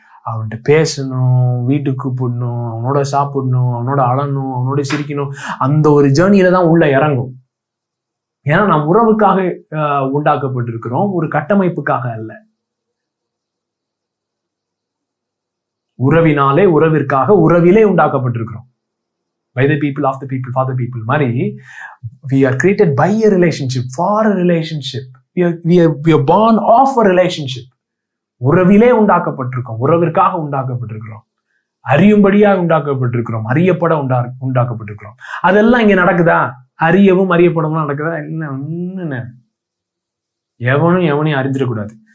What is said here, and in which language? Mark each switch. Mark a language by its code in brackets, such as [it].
[ta] அவன்கிட்ட பேசணும், வீட்டுக்கு கூப்பிடணும், அவனோட சாப்பிடணும், அவனோட அழணும், அவனோட சிரிக்கணும், அந்த ஒரு ஜேர்னியில தான் உள்ள இறங்கும். ஏன்னா நாம் உறவுக்காக உண்டாக்கப்பட்டிருக்கிறோம், ஒரு கட்டமைப்புக்காக அல்ல. உறவினாலே உறவிற்காக உறவிலே உண்டாக்கப்பட்டிருக்கிறோம். [en] By the people, of the people, for the people மாதிரி we are created by a relationship, for a relationship. We are born of a relationship. [ta] உறவிலே உண்டாக்கப்பட்டிருக்கோம், உறவிற்காக உண்டாக்கப்பட்டிருக்கிறோம், அறியும்படியாக உண்டாக்கப்பட்டிருக்கிறோம், அறியப்பட உண்டாக்கப்பட்டிருக்கிறோம். அதெல்லாம் இங்க நடக்குதா? அறியவும் அறியப்படவும் நடக்குதா? என்ன எவனையும் அறிஞ்சிடக்கூடாது.